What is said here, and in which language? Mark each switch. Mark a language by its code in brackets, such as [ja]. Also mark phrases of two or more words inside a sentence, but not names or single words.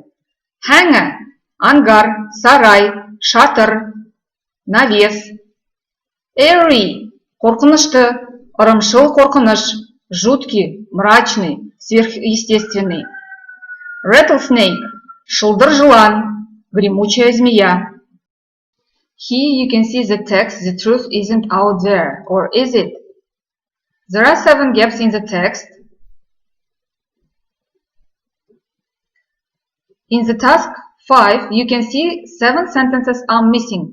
[kk] Hangar. Ангар. Сарай. Шатыр. [ru] Навес. Airy. [kk] Қорқынышты. Ырымшыл қорқыныш. [ru] Жуткий. Мрачный. Сверхъестественный. Rattlesnake. [kk] Шылдыр жылан. [ru] Гремучая змея. [en] Here you can see the text. The truth isn't out there. Or is it? There are 7 gaps in the text. In the task 5, you can see 7 sentences are missing.